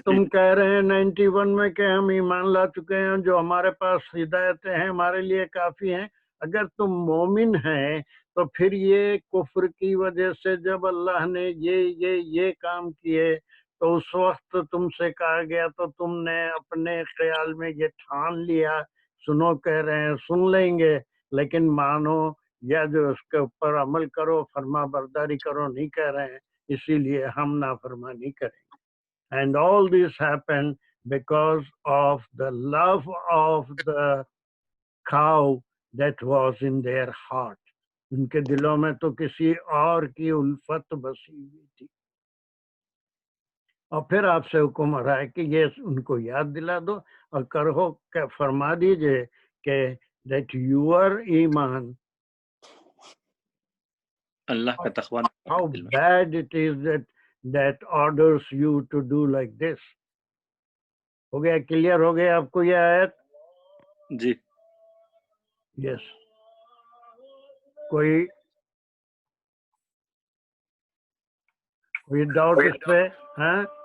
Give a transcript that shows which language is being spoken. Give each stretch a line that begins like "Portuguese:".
Urdu: تم کہہ رہے ہیں 91 میں کہ ہم ایمان لا چکے ہیں، جو ہمارے پاس ہدایتیں ہیں ہمارے لیے کافی ہیں، اگر تم مومن ہیں تو پھر یہ کفر کی وجہ سے جب اللہ نے یہ کام کیے تو اس وقت تم سے کہا گیا تو تم نے اپنے خیال میں یہ ٹھان لیا، سنو کہہ رہے ہیں سن لیں گے لیکن مانو یا جو اس کے اوپر عمل کرو، فرما برداری کرو نہیں کہہ رہے ہیں، اسی لیے ہم نافرمانی کریں.
English: And all this happened because of the love of the cow that was in their heart.
Urdu: ان کے دلوں میں تو کسی اور کی الفت بسی ہوئی تھی. اور پھر آپ سے حکم ہو رہا ہے کہ یہ ان کو یاد دلا دو اور کرو کہ فرما دیجئے کہ
English: that your
Urdu: ایمان اللہ کا تقوی
English: how bad it is that orders you to do like this.
Urdu: ہو گیا کلیئر ہو گیا آپ کو یہ آیت؟ جی یس. کوئی ڈاؤٹ اس پہ؟ ہاں